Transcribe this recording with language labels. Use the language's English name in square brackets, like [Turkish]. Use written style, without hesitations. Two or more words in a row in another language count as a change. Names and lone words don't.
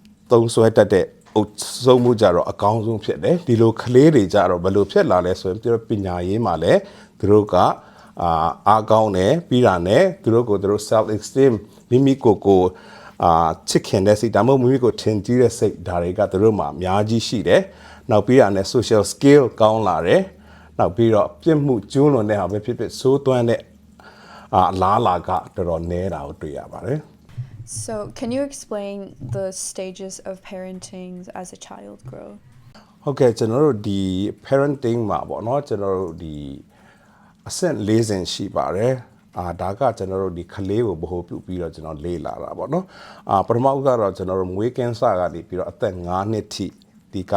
[Burmese] သုံးဆွဲတတ်တဲ့အုပ်ဆုံးမှုကြတော့အကောင်းဆုံးဖြစ်တယ်ဒီလိုကလေးတွေကြတော့ဘယ်လိုဖြစ်လာလဲဆိုရင်ပြောပညာရေးမှာလည်းသူတို့ကအားကောင်းတယ်ပြီးတာနဲ့သူတို့ကိုသူတို့ [English] self esteem [Burmese] မိမိကိုချစ်ခင်တဲ့စိတ်ဒါမှမဟုတ်မိမိကိုထင်ကြီးတဲ့စိတ်ဒါတွေကသူတို့မှာအများကြီးရှိတယ်နောက်ပြီးတာနဲ့ [English] social skill [Burmese] ကောင်းလာတယ်နောက်ပြီးတော့ပြစ်မှုကျူးလွန်တဲ့ဟာပဲဖြစ်ဖြစ်စိုးသွမ်းတဲ့အလားလာကတော်တော်နည်းတာကိုတွေ့ရပါတယ် [English] So, can you explain the stages of parenting as a child grow? [Burmese] ဟုတ်ကဲ့ကျွန်တော်တို့ဒီ parenting မှာပေါ့เนาะကျွန်တော်တို့ဒီအဆင့်၄ဆင့်ရှိပါတယ်ဒါကကျွန်တော်တို့ဒီကလေးကိုဗဟိုပြုပြီးတော့ကျွန်တော်လေ့လာတာပေါ့เนาะပထမဦးကတော့ကျွန်တော်တို့မွေးကင်းစကနေပြီးတော့အသက်9နှစ်ထိဒီကာ